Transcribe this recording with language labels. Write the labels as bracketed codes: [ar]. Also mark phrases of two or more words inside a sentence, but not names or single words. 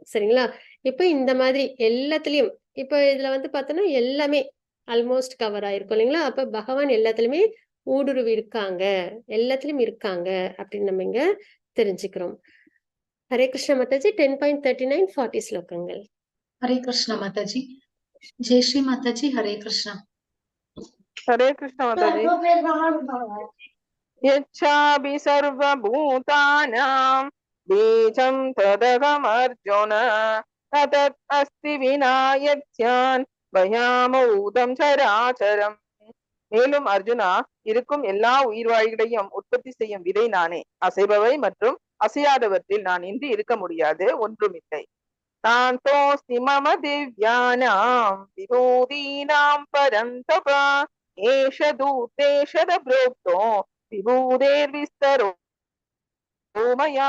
[ta] சரிங்களா, இப்ப இந்த மாதிரி எல்லாத்துலயும் இப்ப இதுல வந்து பார்த்தோம்னா எல்லாமே [en] almost cover [ta] ஆயிருக்கும் இல்லைங்களா, அப்ப பகவான் எல்லாத்துலயுமே ஊடுருவி இருக்காங்க, எல்லாத்துலயும் இருக்காங்க அப்படின்னு நம்ம இங்க தெரிஞ்சுக்கிறோம். ஹரே கிருஷ்ண மாதாஜி. 10.39 40 ஸ்லோகங்கள். ஹரே கிருஷ்ண மாதாஜி. ஜெய் ஸ்ரீ மாதாஜி. ஹரே கிருஷ்ணா. ஹரே கிருஷ்ண மாதாஜி. [sa] यच्छापि सर्वभूतानां बीजं तदहमर्जुन न तत् अस्ति विना यत्स्यान् भयामौदं சராச்சரம். [ta] மேலும் அர்ஜுனா, இருக்கும் எல்லா உயிர்வாழிகளையும் உற்பத்தி செய்யும் விதை நானே. அசைபவை மற்றும் அசையாதவற்றில் நான் இன்றி இருக்க முடியாது, ஒன்றுமில்லை. [sa] नान्तोऽस्ति मम दिव्यानां विभूतीनां परन्तप एष तूद्देशतः प्रोक्तो विभूतेः विस्तरो मया.